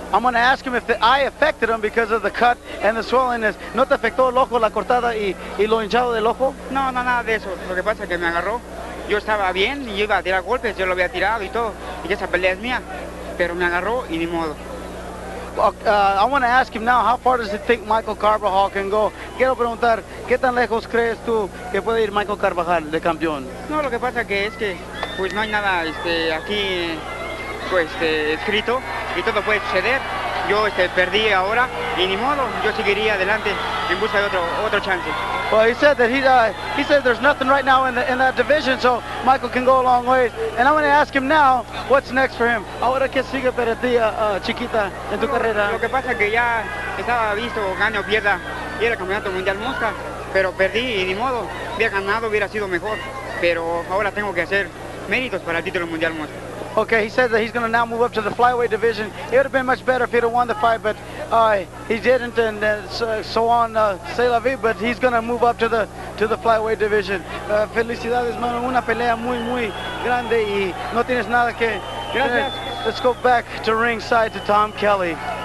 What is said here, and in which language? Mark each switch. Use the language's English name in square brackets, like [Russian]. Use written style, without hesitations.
[English] I'm going to ask him if the eye affected him because of the cut and the swellingness. [Spanish] ¿No te afectó el ojo, la cortada y lo hinchado del ojo? No, nada de eso. Lo que pasa es que me agarró. Yo estaba bien y yo iba a tirar golpes, yo lo había tirado y todo, y que esa pelea es mía, pero me agarró y ni modo. [English] I want to ask him now, how far does he think Michael Carbajal can go? [Spanish] Quiero preguntar, ¿qué tan lejos crees tú que puede ir Michael Carbajal de campeón? No, lo que pasa que es que pues no hay nada aquí pues, escrito y todo puede suceder. Yo perdí ahora y ni modo, yo seguiría adelante en busca de otro chance. [English] Well, he said that he said there's nothing right now in that division, so Michael can go a long way. And I'm going to ask him now, what's next for him? [Spanish] Ahora qué sigue para ti, Chiquita, en tu carrera. Lo que pasa es que ya estaba visto, gane o pierda, y era el campeonato mundial mosca, pero perdí y ni modo, hubiera ganado, hubiera sido mejor, pero ahora tengo que hacer méritos para el título mundial mosca. [English] Okay, he said that he's going to now move up to the flyweight division. It would have been much better if he'd have won the fight, but he didn't, and so on, c'est la vie, but he's going to move up to the flyweight division. [Spanish] Felicidades, mano, una pelea muy grande y no tienes nada que... Gracias. [English] Let's go back to ringside to Tom Kelly.